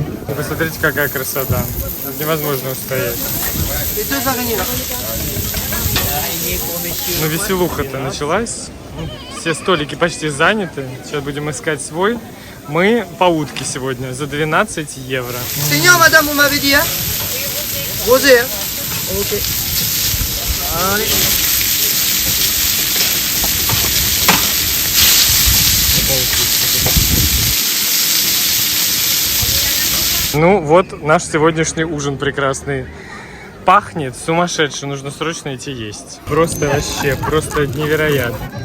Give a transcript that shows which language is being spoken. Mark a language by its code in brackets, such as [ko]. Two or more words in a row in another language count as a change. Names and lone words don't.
[ru] Посмотрите, какая красота. Невозможно устоять. Ну, веселуха-то началась. Все столики почти заняты. Сейчас будем искать свой. Мы по утке сегодня за 12 евро. [fr] Seigneur, madame, vous m'avez dit, hein? Rosé, hein? Ok. Allez. [ru] Ну, вот наш сегодняшний ужин прекрасный. Пахнет сумасшедше, нужно срочно идти есть. Просто вообще, просто невероятно.